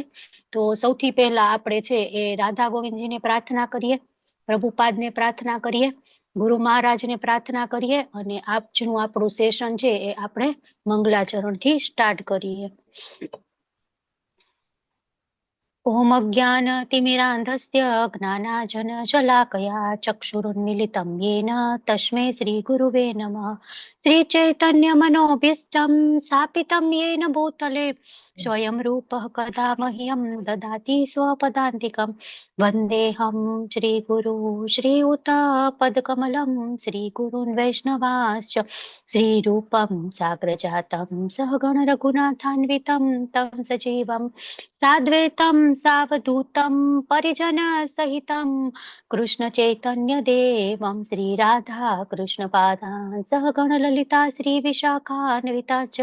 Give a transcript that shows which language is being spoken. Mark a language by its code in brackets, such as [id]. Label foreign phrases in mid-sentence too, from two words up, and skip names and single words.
[gu] તો સૌથી પહેલા આપણે છે એ રાધા ગોવિંદજીને પ્રાર્થના કરીએ, પ્રભુપાદને પ્રાર્થના કરીએ, ગુરુ મહારાજને પ્રાર્થના કરીએ અને આજનું આપણું સેશન છે એ આપણે મંગલાચરણથી સ્ટાર્ટ કરીએ. [sa] ઓમ અજ્ઞાનતિમિરાંધસ્ય જ્ઞાનાંજનશલાકયા ચક્ષુરુન્મિલિतं येन તસ્मै શ્રીગુરુવે નમઃ. श्रीचैतन्यमनोभीष्टं स्थापितं येन भूतले स्वयं रूपः कदा मह्यं ददाति स्वपदान्तिकं. वन्देऽहं श्रीगुरु श्रीयुतपदकमलं श्रीगुरून् वैष्णवाश्च श्रीरूपं साग्रजातं सहगण रघुनाथान्वितं तं सजीवं साद्वैतं सावधूतं परिजनसहितं कृष्ण चैतन्य देवं श्रीराधा कृष्णपादान् सहगण ललिता श्रीविशाखान्विता च.